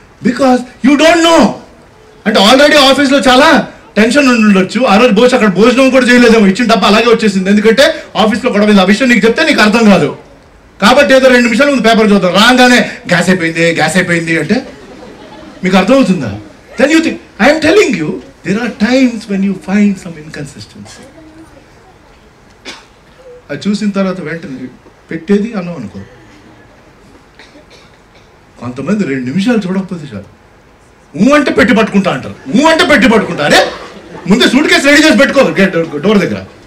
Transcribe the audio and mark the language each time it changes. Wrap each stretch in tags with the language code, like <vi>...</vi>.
<en>Because you don't know.</en> <te>అంటే already ఆఫీస్లో చాలా టెన్షన్ ఉండొచ్చు. ఆ రోజు అక్కడ భోజనం కూడా చేయలేదేమో, ఇచ్చిన డబ్బా అలాగే వచ్చేసింది. ఎందుకంటే ఆఫీస్లో గొడవ, ఆ విషయం నీకు చెప్తే నీకు అర్థం కాదు, కాబట్టి ఏదో 2 నిమిషాలు ముందు పేపర్ చదువుతాం, రాగానే గ్యాస్ అయిపోయింది అంటే మీకు అర్థమవుతుందా?</te> <en>Then you think, I am telling you, there are times when you find some inconsistency.</en> <te>అది చూసిన తర్వాత వెంటనే పెట్టేది అన్నాం అనుకో. కొంతమంది 2 నిమిషాలు చూడకపోతే చాలు, అంటే పెట్టి పట్టుకుంటా అంటారు. అంటే పెట్టి పట్టుకుంటా, అరే ముందే సూట్ కేసు రెడీ చేసి పెట్టుకో డోర్ దగ్గర.</te>